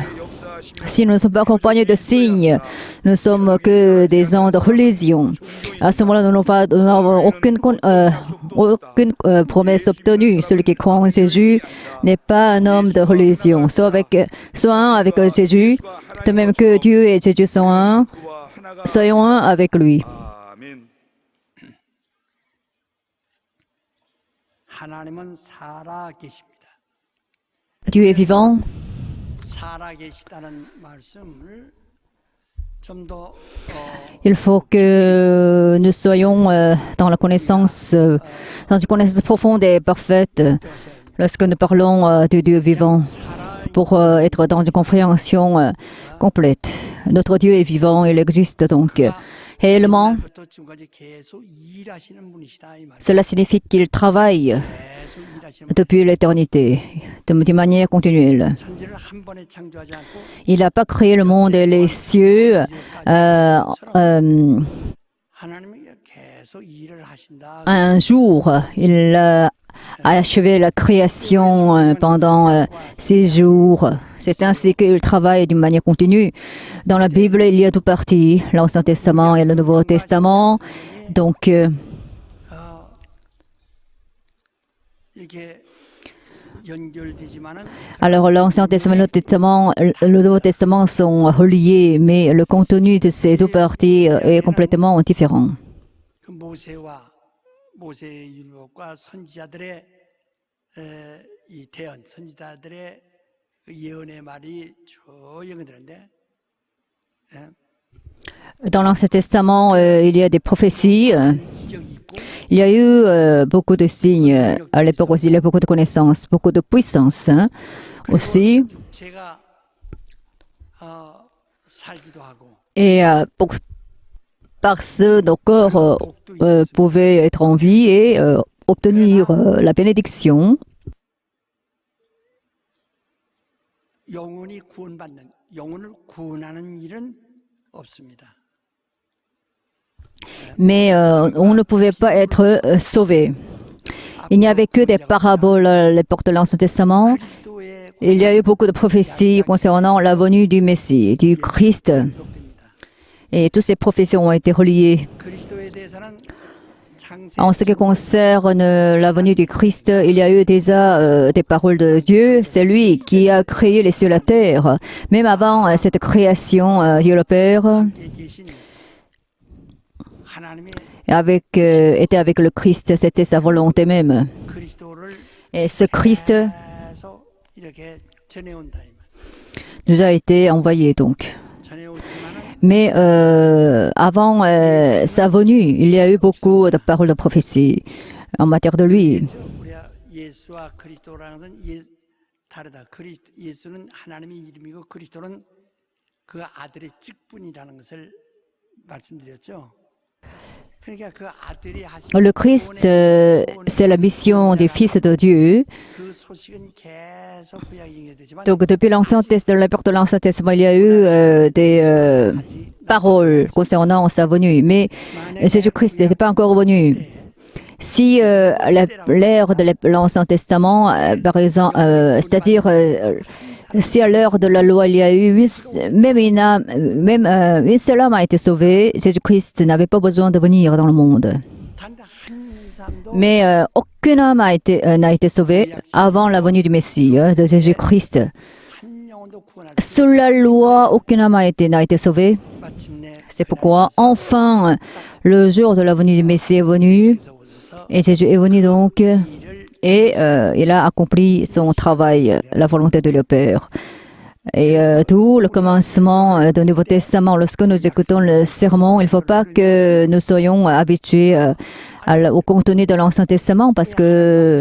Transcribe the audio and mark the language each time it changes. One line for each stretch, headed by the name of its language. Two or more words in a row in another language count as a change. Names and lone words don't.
French: Si nous ne sommes pas accompagnés de signes, nous ne sommes que des gens de religion. À ce moment-là, nous n'avons aucune promesse obtenue. Celui qui croit en Jésus n'est pas un homme de religion. Soit un avec Jésus, de même que Dieu et Jésus sont un. Soyons un avec lui.
Korean: 하나님은 살아 계십니다.
French: Dieu est vivant.
Korean: 살아 계시다는 말씀을 좀 더
French: Il faut que nous soyons dans une connaissance profonde et parfaite lorsque nous parlons de Dieu vivant, pour être dans une compréhension complète. Notre Dieu est vivant, il existe donc réellement.
Korean: 부터 지금까지 계속 일하시는 분이시다 이 말.
French: Cela signifie qu'il travaille
Korean: 계속 일하시는 분.
French: depuis l'éternité, de manière continuelle.
Korean: 천지를 한 번에 창조하지 않고
French: Il n'a pas créé le monde et les cieux
Korean: 하나님이 계속 일을 하신다.
French: un jour. Il a achevé la création pendant 6 jours. C'est ainsi qu'il travaille d'une manière continue. Dans la Bible, il y a deux parties, l'Ancien Testament et le Nouveau Testament. Donc,
Korean: 이렇게 연결되지만은
French: alors l'Ancien Testament et le Nouveau Testament sont reliés, mais le contenu de ces deux parties est complètement différent.
Korean: 그 모세의 율법과 선지자들의 이 대언, 선지자들의 그 예언의 말이 쭉 연결되는데
French: Dans l'Ancien Testament, il y a des prophéties.
Korean: 기적이 있고
French: Il y a eu beaucoup de signes à l'époque aussi, il y a beaucoup de connaissances, beaucoup de puissance aussi.
Korean: 제가 살기도 하고
French: Et par ce, nos corps pouvaient être en vie et obtenir la bénédiction.
Korean: 영혼이 구원받는 영혼을 구원하는 일은 없습니다.
French: Mais on ne pouvait pas être sauvé. Il n'y avait que des paraboles à l'époque de l'Ancien Testament.
Korean: 그리스도의
French: Il y a eu beaucoup de prophéties concernant la venue du Messie, du Christ. Et toutes ces prophéties ont été reliées.
Korean: 그리스도에 대해서는
French: En ce qui concerne la venue du Christ, il y a eu déjà des paroles de Dieu. C'est lui qui a créé les cieux et la terre. Même avant cette création, Dieu le Père
Korean: 계신 하나님의
French: était avec le Christ. C'était sa volonté même.
Korean: 그리스도를
French: Et ce Christ
Korean: 계속 이렇게 전해온다 이 말.
French: nous a été envoyé donc.
Korean: 전해오지만은
French: Mais avant sa venue, il y a eu beaucoup de paroles de prophétie en matière de lui.
Korean: 우리가 예수와 그리스도라는 것은 다르다. 예수는 하나님의 이름이고 그리스도는 그 아들의 직분이라는 것을 말씀드렸죠. 그러니까 그 아들이 하신
French: Le Christ, c'est la mission des fils de Dieu.
Korean: 그 소식은 계속 구약 인용되지만
French: Donc, depuis l'Ancien Testament, la porte de l'Ancien Testament, il y a eu des paroles concernant sa venue, mais Jésus-Christ n'était pas encore venu. Si l'ère de l'Ancien Testament, par exemple, c'est-à-dire si à l'heure de la loi il y a eu même une seule âme a été sauvée, Jésus-Christ n'avait pas besoin de venir dans le monde.
Korean: 단 한 사람도
French: Mais aucune âme n'a été sauvée avant la venue du Messie, de Jésus-Christ.
Korean: 한 영혼도 구원할
French: Sous la loi, aucune âme n'a été sauvée.
Korean: 마침내
French: C'est pourquoi, enfin, le jour de la venue du Messie est venu.
Korean: 그래서 오셔서
French: Et Jésus est venu donc
Korean: 일을
French: et il a accompli son travail, la volonté de le Père. Et tout le commencement du Nouveau Testament, lorsque nous écoutons le sermon, il ne faut pas que nous soyons habitués au contenu de l'Ancien Testament parce que